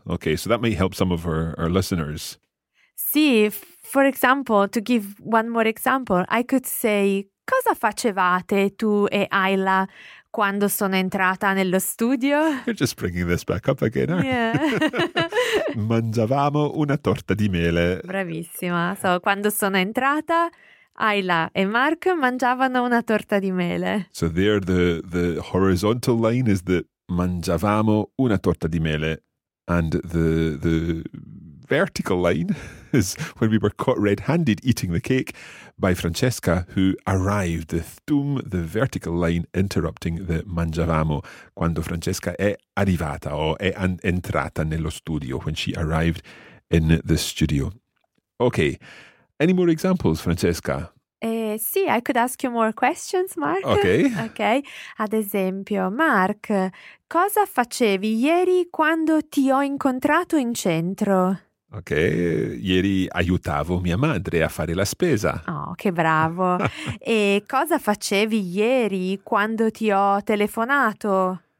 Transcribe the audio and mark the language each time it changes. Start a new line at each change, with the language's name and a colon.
English: Okay, so that may help some of our listeners. See, for example, to give one more example, I could say,
Italian: cosa facevate tu e Ayla quando sono entrata nello studio?
English: You're just bringing this back up again, aren't you? Yeah.
Italian: Mangiavamo una torta di mele. Bravissima. So, quando sono entrata, Ayla e Mark mangiavano una torta di mele.
English: So there, the horizontal line is the
Italian: mangiavamo una torta di mele.
English: And the vertical line is when we were caught red-handed eating the cake by Francesca, who arrived, the vertical line interrupting the mangiavamo,
Italian: quando Francesca è arrivata o è entrata nello studio,
English: when she arrived in the studio. Okay, any more examples, Francesca? Sì, I could ask you more questions, Mark. Okay. Okay.
Italian: Ad esempio, Mark, cosa facevi ieri quando ti ho incontrato in centro? Ok, ieri aiutavo mia madre a fare la spesa. Oh, che bravo. E cosa facevi ieri quando ti ho telefonato?